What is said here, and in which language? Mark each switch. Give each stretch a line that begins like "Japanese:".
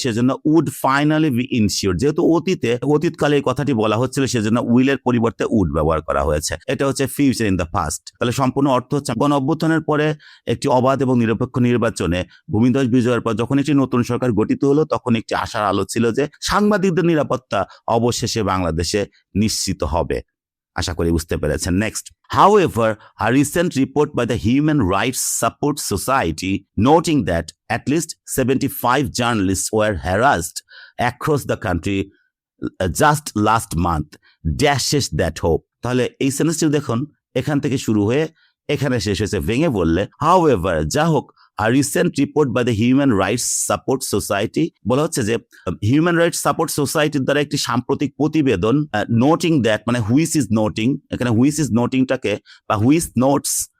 Bangla: সেজন্য
English: would finally be ensured,
Bangla: যেহেতু অতীতকালে এই কথাটি বলা হচ্ছিল, সেজন্য উইলের পরিবর্তে উড ব্যবহার করা হয়েছে। এটা হচ্ছে
English: Future in the past.
Bangla: তাহলে সম্পূর্ণ অর্থ হচ্ছে গণ অভ্যুত্থানের পরে একটি অবাধ এবং নিরপেক্ষ নির্বাচনে ভূমিধস বিজয়ের পর যখন একটি নতুন সরকার গঠিত হলো, তখন একটি আশার আলো ছিল যে সাংবাদিকদের নিরাপত্তা অবশেষে বাংলাদেশে নিশ্চিত হবে। আশা করি বুঝতে পেরেছেন।
English: Next, however, a recent report by the Human Rights Support Society noting that at least 75 journalists were harassed across the country just last month dashes that hope.
Bangla: তাহলে এই সেন্টেন্সটি দেখুন এখান থেকে শুরু হয়ে এখানে শেষ হয়েছে। ভেঙে বললে however, যা হোক,
English: a recent report by the Human Rights Support Society,
Bangla: বলা হচ্ছে যে হিউম্যান রাইটস সাপোর্ট সোসাইটির দ্বারা একটি সাম্প্রতিক প্রতিবেদন,
English: noting that, মানে which is noting,
Bangla: এখানে হুইচ ইজ নোটিংটাকে বা হুইচ নোটস